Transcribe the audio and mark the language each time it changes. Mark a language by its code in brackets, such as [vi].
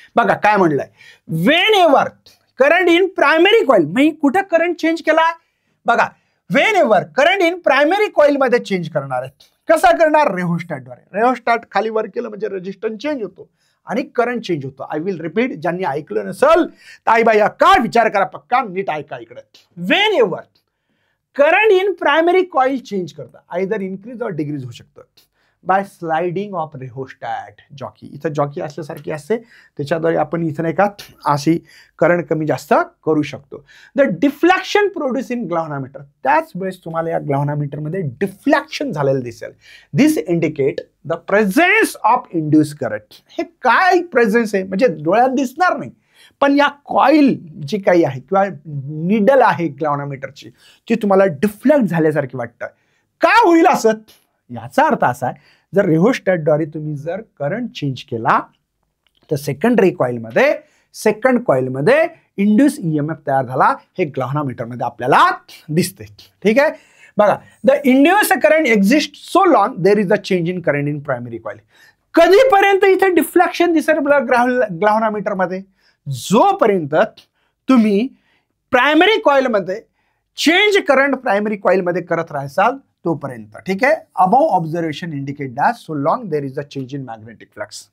[mr] बघा काय म्हणलंय, [en] whenever current in primary coil, [mr] मी कुठे करंट चेंज केलाय, बघा Wien ever current in primary coil मध्ये चेंज करणार आहे. कसा करणार, रेहोस्टॅटद्वारे. रेहोस्टॅट खाली वर केलं म्हणजे रेजिस्टन्स चेंज होतो आणि करंट चेंज होतो. [en] I will repeat, [mr] ज्यांनी ऐकलं नसेल ताईबाई काय विचार करा पक्का, नीट ऐका इकडे. [en] whenever current in primary coil change करता, either increase और decrease [mr] होऊ शकतं [en] By sliding of rheostat. [mr] जॉकी, इथं जॉकी असल्यासारखी असते, त्याच्याद्वारे आपण इथं नाही का अशी करंट कमी जास्त करू शकतो. [en] the deflection produce in galvanometer, [mr] त्याच वेळेस तुम्हाला या ग्लाव्हनोमीटरमध्ये डिफ्लॅक्शन झालेलं दिसेल. [en] This indicate the presence of induce current. [mr] हे काय प्रेझेन्स आहे म्हणजे डोळ्यात दिसणार नाही, पण या कॉईल जी काही आहे किंवा निडल आहे ग्लाव्हनोमीटरची, ती तुम्हाला डिफ्लेक्ट झाल्यासारखी वाटतं. का होईल असं, याचा अर्थ असा आहे, जर रेहोस्टॅटद्वारे तुम्ही जर करंट चेंज केला तर सेकंडरी कॉइलमध्ये, सेकंड कॉइलमध्ये इंड्यूस ईएमएफ तयार झाला, हे ग्लाव्हनोमीटरमध्ये आपल्याला दिसते. ठीक आहे. [en] बघा, the induce current exist so long there is a change in current in primary coil. [mr] कधीपर्यंत इथे डिफ्लॅक्शन दिसेल ग्लाव्हनोमीटरमध्ये, जोपर्यंत तुम्ही प्रायमरी कॉइलमध्ये चेंज करंट प्रायमरी कॉइलमध्ये करत राहाल तोपर्यंत. ठीक आहे. [en] Above observation indicate that so long there is a change in magnetic flux.